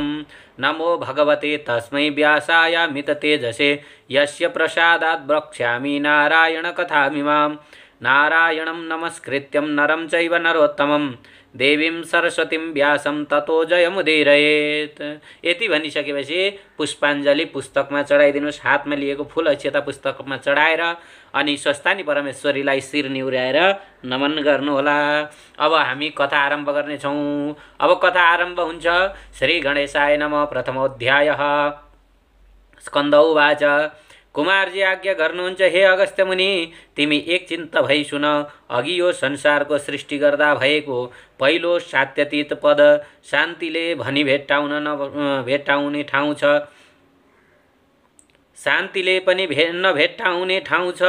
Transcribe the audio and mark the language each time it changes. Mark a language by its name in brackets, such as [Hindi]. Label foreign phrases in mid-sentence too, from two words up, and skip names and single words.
[Sanskrit] नमो भगवते तस्मै व्यासाय मिततेजसे यस्य प्रसादात् वक्ष्यामि नारायणकथामिमां। नारायणं नमस्कृत्यं नरं चैव नरोत्तमं देवीं सरस्वतीं व्यासं ततो जयमुदीरयेत्। [Nepali] यति भनिसकेपछि पुष्पाञ्जली पुस्तकमा चढाइदिनुहोस्। हातमा लिएको फूल अक्षता पुस्तकमा चढाएर अनि स्वस्तानी परमेश्वरीलाई शिर निहुर्याएर नमन गर्नुहोला। अब हामी कथा आरम्भ गर्नेछौँ। अब कथा आरम्भ हुन्छ। [Sanskrit] श्री गणेशाय नमः। प्रथमोऽध्यायः। स्कन्द उवाच। [Nepali] कुमारजी आज्ञा गर्नुहुन्छ, हे अगस्त्य मुनि, तिमी एकचिन्त भई सुन। अघि यो संसारको सृष्टि गर्दा भएको पहिलो सात्यतीत पद शान्तिले भनी भेट्टाउने ठाउँ छ। शान्तिले पनि नभेट्टाउने ठाउँ छ।